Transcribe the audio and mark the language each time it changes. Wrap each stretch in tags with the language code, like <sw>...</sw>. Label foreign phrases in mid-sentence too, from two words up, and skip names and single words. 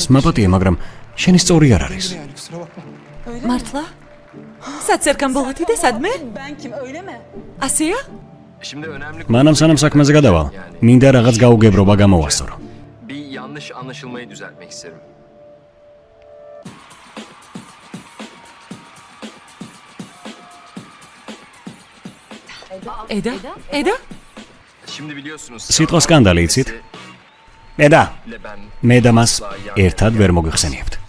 <ka>მაპატია, მაგრამ შენი სწორი არ არის.</ka> <tr>Yani kusura bakma.</tr> <ka>მართლა? სად სერქან ბოლოთი და სადმე?</ka> <tr>Ben kim öyle mi?</tr> <ka>ასია?</ka> <tr>Şimdi önemli</tr> <ka>მანამ სანამ საქმეზე გადავალ, მინდა რაღაც გაუგებრობა გამოვასწორო.</ka> <tr>bir yanlış anlaşılmayı düzeltmek isterim.</tr> <ka>ედა? ედა?</ka> <tr>Şimdi biliyorsunuz</tr> <ka>სიტყვა სკანდალი იცით? ედა,</ka> <tr>ile ben</tr> <ka>მე და მას ერთად ვერ მოგიხსენიებთ.</ka>